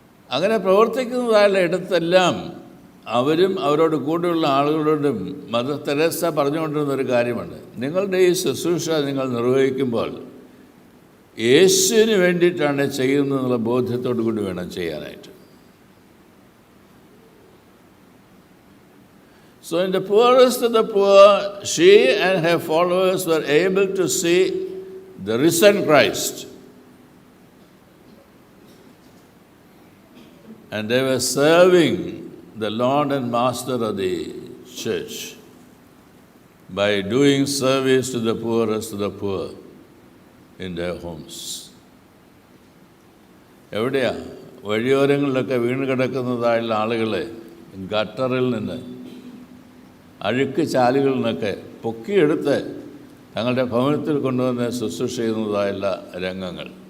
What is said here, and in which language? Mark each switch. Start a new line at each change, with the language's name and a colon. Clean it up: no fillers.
Malayalam: അങ്ങനെ പ്രവർത്തിക്കുന്നതായുള്ള ഇടത്തെല്ലാം അവരും അവരോട് കൂടെയുള്ള ആളുകളോടും മദർ തെരേസ പറഞ്ഞുകൊണ്ടിരുന്നൊരു കാര്യമുണ്ട്. നിങ്ങളുടെ ഈ ശുശ്രൂഷ നിങ്ങൾ നിർവഹിക്കുമ്പോൾ യേശുവിന് വേണ്ടിയിട്ടാണ് ചെയ്യുന്നതെന്നുള്ള ബോധ്യത്തോടു കൂടി വേണം ചെയ്യാനായിട്ട്.
English: So in the poorest of the poor, she and her followers were able to see the risen Christ. and they were serving the Lord and Master of the church by doing service to the poorest of the poor in their homes.
Malayalam: എവിടെയാ? വഴിയോരങ്ങളിലൊക്കെ വീണ് കിടക്കുന്നതായുള്ള ആളുകളെ ഗട്ടറിൽ നിന്ന്, അഴുക്ക് ചാലുകളിൽ നിന്നൊക്കെ പൊക്കിയെടുത്ത് തങ്ങളുടെ ഭവനത്തിൽ കൊണ്ടുവന്ന് ശുശ്രൂഷ ചെയ്യുന്നതായുള്ള രംഗങ്ങൾ.